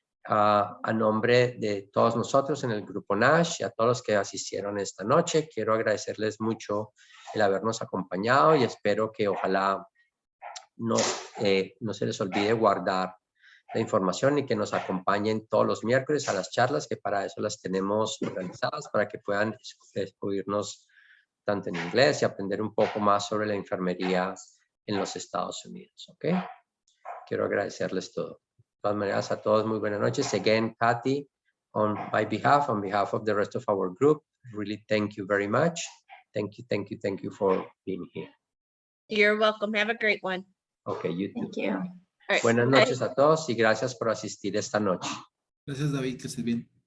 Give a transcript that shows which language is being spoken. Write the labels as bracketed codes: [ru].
[es] A nombre de todos nosotros en el Grupo NASH y a todos los que asistieron esta noche, quiero agradecerles mucho el habernos acompañado y espero que ojalá no se les olvide guardar la información y que nos acompañen todos los miércoles a las charlas, que para eso las tenemos organizadas, para que puedan oírnos tanto en inglés y aprender un poco más sobre la enfermería en los Estados Unidos. ¿Ok? Quiero agradecerles todo. De todas maneras, a todos muy buenas noches. [en] Again, Cathy, on behalf of the rest of our group, really thank you very much. Thank you for being here. You're welcome. Have a great one. Okay, you too. Thank you. All right. [es] Buenas noches a todos y gracias por asistir esta noche. Gracias, David, que estés bien.